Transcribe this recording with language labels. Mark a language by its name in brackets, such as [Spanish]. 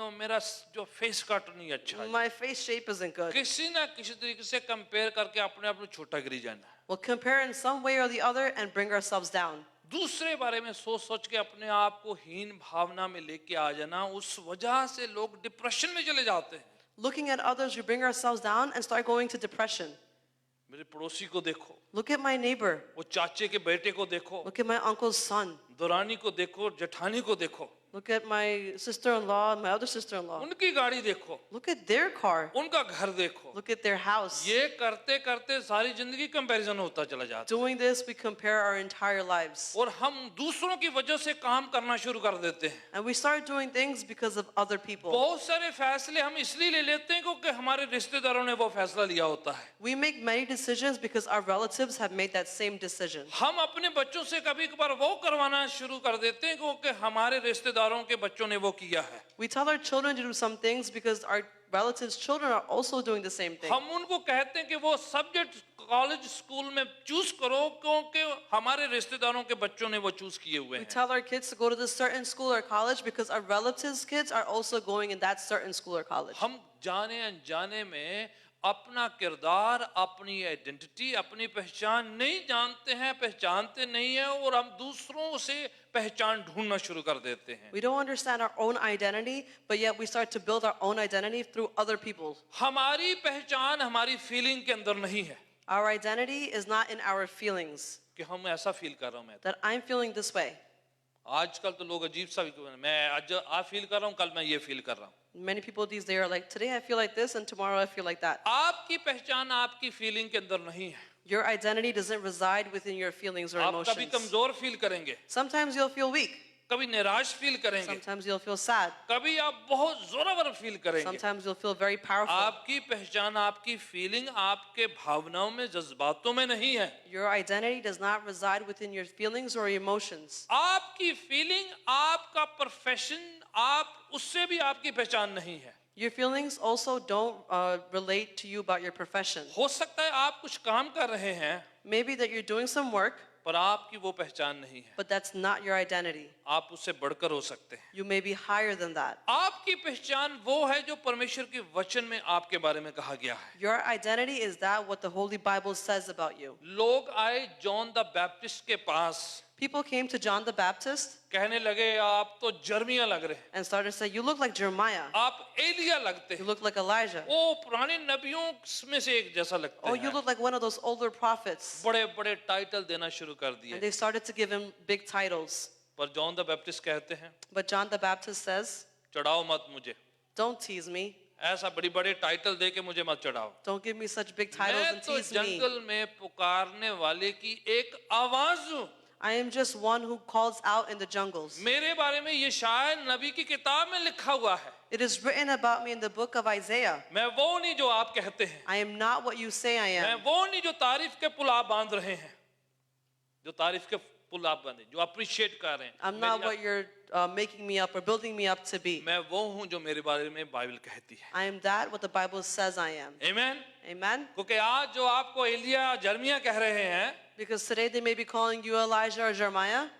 [Hindi] मेरा जो face cut नहीं अच्छा जी. [English] My face shape isn't good. [Hindi] किसी ना किसी तरीके से कंपेयर करके अपने आप को छोटा गिरी जाना है. [English] We'll compare in some way or the other and bring ourselves down. [Hindi] दूसरे बारे में सोच सोच के अपने आप को हीन भावना में लेके आ जाना, उस वजह से लोग डिप्रेशन में चले जाते हैं. [English] Looking at others, we bring ourselves down and start going to depression. [Hindi] मेरे पड़ोसी को देखो, [English] Look at my neighbor. [Hindi] वो चाचे के बेटे को देखो, [English] Look at my uncle's son. [Hindi] Durrani को देखो, जेठानी को देखो, [English] Look at my sister-in-law and my other sister-in-law. [Hindi] उनकी गाड़ी देखो, [English] Look at their car. [Hindi] उनका घर देखो। [English] Look at their house. [Hindi] ये करते करते सारी जिंदगी कंपैरिजन होता चला जाता [English] Doing this, we compare our entire lives. [Hindi] है और हम दूसरों की वजह से काम करना शुरू कर देते हैं। [English] And we start doing things because of other people. [Hindi] बहुत सारे फैसले हम इसलिए ले लेते हैं क्योंकि हमारे रिश्तेदारों ने वो फैसला लिया होता है। [English] We make many decisions because our relatives have made that same decision. [Hindi] हम अपने बच्चों से कभी कभार वो करवाना शुरू कर देते हैं क्योंकि हमारे रिश्तेदारों के बच्चों ने वो किया है। [English] We tell our children to do some things because our relatives' children are also doing the same thing. [Hindi] हम उनको कहते हैं कि वो सब्जेक्ट कॉलेज स्कूल में चूज करो क्योंकि हमारे रिश्तेदारों के बच्चों ने वो चूज किए हुए [English] We [Hindi] हैं। [English] tell our kids to go to this certain school or college because our relatives' kids are also going in that certain school or college. [Hindi] हम जाने अनजाने में अपना किरदार, अपनी आइडेंटिटी, अपनी पहचान नहीं जानते हैं, पहचानते नहीं हैं और हम दूसरों से पहचान ढूंढना शुरू कर देते हैं। [English] We don't understand our own identity, but yet we start to build our own identity through other people. [Hindi] हमारी पहचान हमारी फीलिंग के अंदर नहीं है [English] Our identity is not in our feelings, [Hindi] कि हम ऐसा फील कर रहा हूं मैं। [English] that I'm feeling this way. [Hindi] आजकल तो लोग अजीब सा भी मैं आज आ फील कर रहा हूं, कल मैं ये फील कर रहा हूं। [English] Many people these days are like, today I feel like this and tomorrow I feel like that. [Hindi] आपकी पहचान आपकी फीलिंग के अंदर नहीं है। [English] Your identity doesn't reside within your feelings or [Hindi] आप कभी [English] emotions. [Hindi] कमजोर फील करेंगे, [English] Sometimes you'll feel weak. [Hindi] कभी निराश फील करेंगे, [English] Sometimes you'll feel sad. [Hindi] कभी आप बहुत जोरावर फील करेंगे। [English] Sometimes you'll feel very powerful. [Hindi] आपकी पहचान, आपकी फीलिंग आपके भावनाओं में, जज्बातों में नहीं है। [English] Your identity does not reside within your feelings or emotions. [Hindi] आपकी फीलिंग, आपका प्रोफेशन, आप उससे भी आपकी पहचान नहीं है। [English] Your feelings also don't relate to you about your profession. [Hindi] हो सकता है आप कुछ काम कर रहे हैं [English] Maybe that you're doing some work, [Hindi] पर आपकी वो पहचान नहीं है। [English] but that's not your identity. [Hindi] आप उससे बढ़कर हो सकते हैं। [English] You may be higher than that. [Hindi] आपकी पहचान वो है जो परमेश्वर के वचन में आपके बारे में कहा गया है। [English] Your identity is that what the Holy Bible says about you. [Hindi] लोग आए जॉन द बैप्टिस्ट के पास, [English] People came to John the Baptist [Hindi] कहने लगे आप तो जर्मिया लग रहे हैं, [English] and started to say, you look like Jeremiah. [Hindi] आप एलिया लगते [English] You [Hindi] हैं, [English] look like Elijah. [Hindi] वो पुराने नबियों में से एक जैसा लगते [English] Oh, you [Hindi] हैं। [English] look like one of those older prophets. [Hindi] बड़े बड़े टाइटल देना शुरू कर [English] And [Hindi] दिए। [English] they started to give him big titles. [Hindi] पर जॉन द बैप्टिस्ट कहते हैं [English] But John the Baptist says, [Hindi] चढ़ाओ मत मुझे, [English] don't tease me. [Hindi] ऐसा बड़ी बड़े टाइटल दे के मुझे मत चढ़ाओ। [English] Don't give me such big titles [Hindi] मैं [English] and [Hindi] तो [English] tease me. [Hindi] जंगल में पुकारने वाले की एक आवाज हूँ। [English] I am just one who calls out in the jungles. [Hindi] मेरे बारे में ये शायद नबी की किताब में लिखा हुआ है। [English] It is written about me in the book of Isaiah. [Hindi] मैं वो नहीं जो आप कहते हैं, [English] I am not what you say I [Hindi] मैं [English] am. [Hindi] वो नहीं जो तारीफ के पुल आप बांध रहे हैं, जो तारीफ के पुल आप बांधे, जो अप्रिशिएट कर रहे हैं। [English] I'm not what you're making me up or building me up to be. [Hindi] मैं वो हूँ जो मेरे बारे में बाइबल कहती है। [English] I am that what the Bible says I am. [Hindi] आमीन। [English] Amen? [Hindi] क्योंकि आज जो आपको एलिया जर्मिया कह रहे हैं, [English] Because today they may be calling you Elijah or Jeremiah.